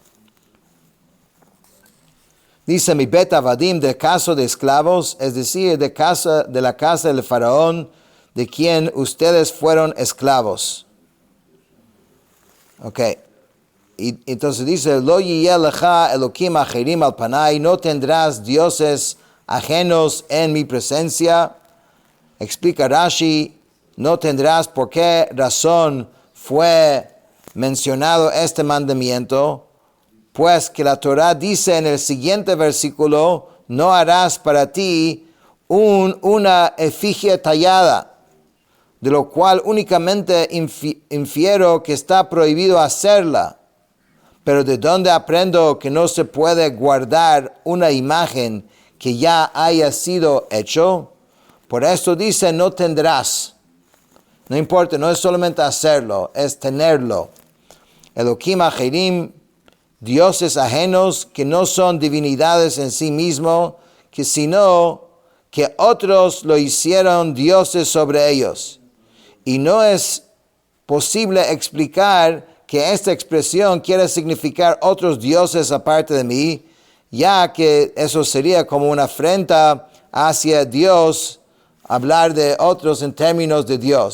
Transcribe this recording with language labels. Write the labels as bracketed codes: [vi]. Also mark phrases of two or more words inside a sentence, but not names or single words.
[es] Dice [he] מבית עבדים, [es] de caso de esclavos, es decir, de la casa del faraón, de quien ustedes fueron esclavos. Ok. Y entonces dice, [he] לא יהיה לך אלהים אחרים על פני, [es] no tendrás dioses ajenos en mi presencia. Explica Rashi, no tendrás. ¿Por qué razón fue mencionado este mandamiento? Pues que la Torah dice en el siguiente versículo, no harás para ti una efigie tallada, de lo cual únicamente infiero que está prohibido hacerla. Pero ¿de dónde aprendo que no se puede guardar una imagen que ya haya sido hecho? Por esto dice, no tendrás. No importa, no es solamente hacerlo, es tenerlo. [he] אלהים אחרים, [es] dioses ajenos que no son divinidades en sí mismos, sino que otros lo hicieron dioses sobre ellos. Y no es posible explicar que esta expresión quiere significar otros dioses aparte de mí, ya que eso sería como una afrenta hacia Dios, hablar de otros en términos de Dios.